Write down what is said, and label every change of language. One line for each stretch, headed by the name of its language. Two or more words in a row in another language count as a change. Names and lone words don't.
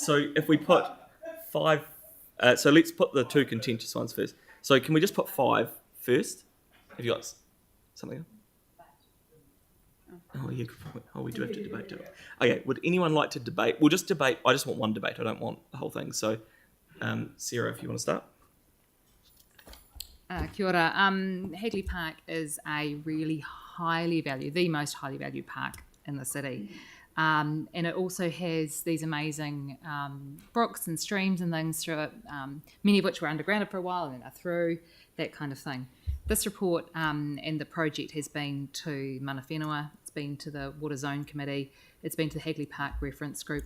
English: So if we put 5, so let's put the 2 contentious ones first. So can we just put 5 first? Have you got something else? Oh, yeah, good point. Oh, we do have to debate, don't we? Okay, would anyone like to debate? We'll just debate. I just want one debate. I don't want the whole thing. So, Sarah, if you want to start.
Māori: Kia ora.
English: Hagley Park is a really the most highly valued park in the city. And it also has these amazing brooks and streams and things through it, many of which were undergrounded for a while and then are through, that kind of thing. This report and the project has been to
Māori: Mana Whenua,
English: it's been to the Water Zone Committee, it's been to the Hagley Park Reference Group.